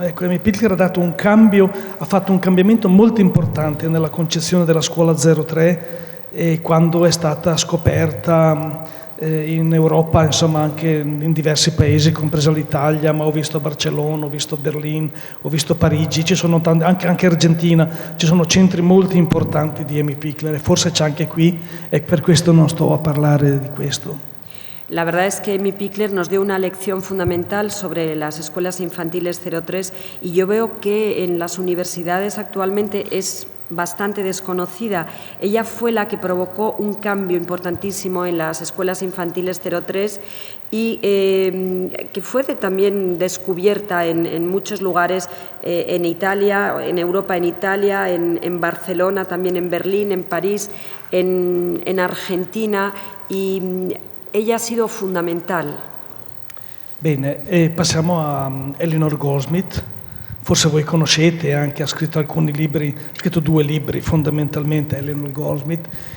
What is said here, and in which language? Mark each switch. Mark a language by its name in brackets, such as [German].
[Italian] Ecco, Amy Pickler ha fatto un cambiamento molto importante nella concezione della scuola 03 quando è stata scoperta in Europa, insomma anche in diversi paesi, compresa l'Italia, ma ho visto Barcellona, ho visto Berlino, ho visto Parigi, ci sono anche Argentina, ci sono centri molto importanti di Amy Pickler e forse c'è anche qui e per questo non sto a parlare di questo. [Spanish] La verdad es que Amy Pickler nos dio una lección fundamental sobre las escuelas infantiles 03 y yo veo que en las universidades actualmente es bastante desconocida. Ella fue la que provocó un cambio importantísimo en las escuelas infantiles 03 y que fue también descubierta en muchos lugares, en Italia, en Europa, en Italia, en Barcelona, también en Berlín, en París, en Argentina, y ella ha sido fundamental. [Italian] Bene, e passiamo a Eleanor Goldsmith. Forse voi conoscete, anche ha scritto alcuni libri, ha scritto 2 libri fondamentalmente, Eleanor Goldsmith.